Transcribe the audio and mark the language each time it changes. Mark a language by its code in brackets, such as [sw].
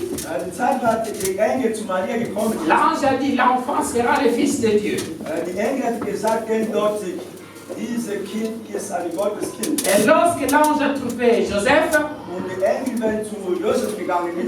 [de] Die Zeit war der Engel zu Maria gekommen. [fr] l'ange a dit l'enfant sera le fils de Dieu. [de] Die Engel hat gesagt, eindeutig, dieses Kind ist ein Gotteskind. [fr] Et lorsque l'ange a trouvé Joseph, [de] Und der Engel, wenn zu Josef gegangen ist,